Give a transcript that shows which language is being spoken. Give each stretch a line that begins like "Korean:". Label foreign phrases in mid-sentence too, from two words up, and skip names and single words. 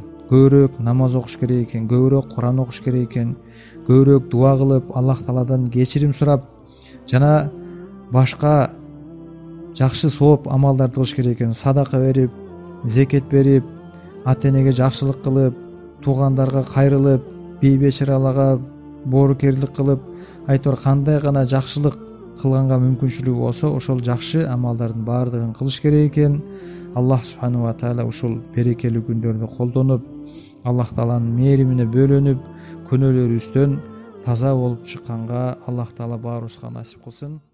Kyrgyz: Көбүрөөк намаз окуш керек экен, көбүрөөк Куран окуш керек экен, көбүрөөк дуа кылып, Аллах Тааладан кечирим сурап, жана башка жакшы сооп амалдарды кылыш керек экен. Садака берип, зекет берип, ата-энеге жакшылык кылып, туугандарга кайрылып, бейбечараларга боорукерлик кылып, айтор кандай гана жакшылык кылганга мүмкүнчүлүгү болсо, ошол жакшы амалдардын баардыгын кылыш керек экен.
Arabic: الله سبحانه وتعالى
Kyrgyz: ушул берекелүү күндөрдү колдонуп, Аллах Тааланын мээримине бөлөнүп, күнөөлөрүбүздөн таза болуп чыкканга Аллах Таала баарыбызга насип кылсын.